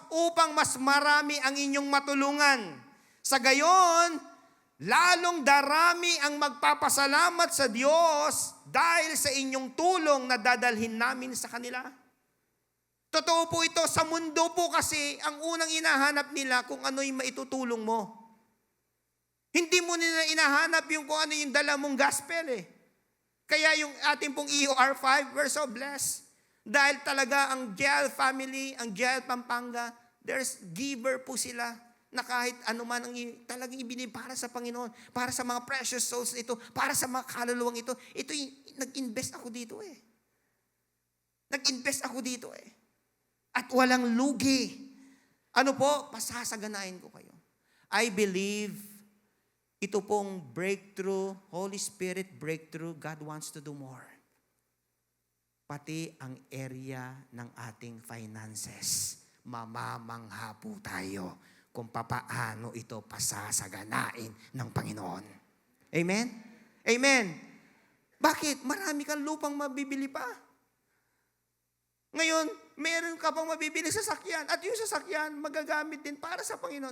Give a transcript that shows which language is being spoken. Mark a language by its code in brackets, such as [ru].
[tl] Upang mas marami ang inyong matulungan. Sa gayon, lalong darami ang magpapasalamat sa Diyos dahil sa inyong tulong na dadalhin namin sa kanila. Totoo po ito, sa mundo po kasi, ang unang hinahanap nila kung ano yung maitutulong mo. Hindi mo nila hinahanap yung kung ano yung dala mong gospel eh. Kaya yung ating pong EOR5, [en] we're so blessed. [tl] Dahil talaga ang GL family, ang GL Pampanga, there's giver po sila na kahit anuman ang talagang ibinigay para sa Panginoon, para sa mga precious souls ito, para sa mga kaluluwang ito. Ito nag-invest ako dito eh. Nag-invest ako dito eh. At walang lugi. Ano po? Pasasaganain ko kayo. [en] I believe ito pong breakthrough, Holy Spirit breakthrough, God wants to do more. [tl] Pati ang area ng ating finances. Mamamangha po tayo kung papaano ito pasasaganain ng Panginoon. Amen? Amen. Bakit? Marami kang lupang mabibili pa. Ngayon, meron ka pang mabibili sa sasakyan at yung sasakyan magagamit din para sa Panginoon.